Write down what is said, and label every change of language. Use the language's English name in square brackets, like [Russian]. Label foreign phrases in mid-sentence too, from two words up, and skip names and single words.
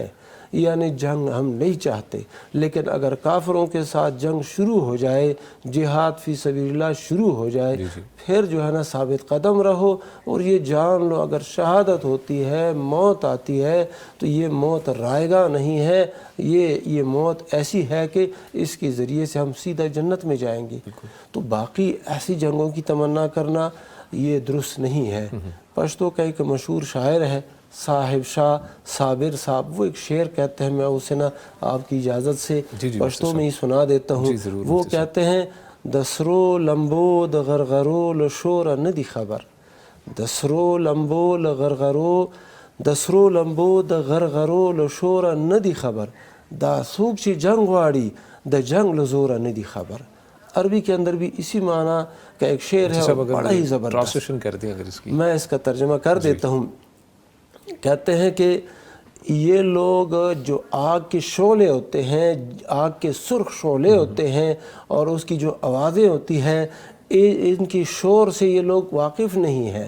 [Urdu] یعنی جنگ ہم نہیں چاہتے، لیکن اگر کافروں کے ساتھ جنگ شروع ہو جائے، جہاد [Arabic] فی سبیل اللہ [Urdu] شروع ہو جائے، پھر جو ہے نا ثابت قدم رہو، اور یہ جان لو اگر شہادت ہوتی ہے، موت آتی ہے، تو یہ موت رائے گاہ نہیں ہے، یہ موت ایسی ہے کہ اس کے ذریعے سے ہم سیدھا جنت میں جائیں گے. تو باقی ایسی جنگوں کی تمنا کرنا یہ درست نہیں ہے. پشتو کا ایک مشہور شاعر ہے صاحب شاہ صابر صاحب، وہ ایک شعر کہتے ہیں، میں اسے نا آپ کی اجازت سے پشتو میں ہی سنا دیتا ہوں. وہ کہتے ہیں [Pashto] دسرو لمبو د غرغرو لشور ندی خبر، دسرو لمبو لغرغرو، دسرو لمبو د غرغرو لشور ندی خبر، دا سوک چی جنگ واڑی د جنگ لزور ندی خبر. [Urdu] عربی کے اندر بھی اسی معنی کا ایک شعر ہے، بڑا ہی زبردست. ٹرانسلیشن کر دیں اگر اس کی. میں اس کا ترجمہ کر دیتا ہوں. کہتے ہیں کہ یہ لوگ جو آگ کے شعلے ہوتے ہیں، آگ کے سرخ شعلے ہوتے ہیں، اور اس کی جو آوازیں ہوتی ہیں، ان کی شور سے یہ لوگ واقف نہیں ہیں.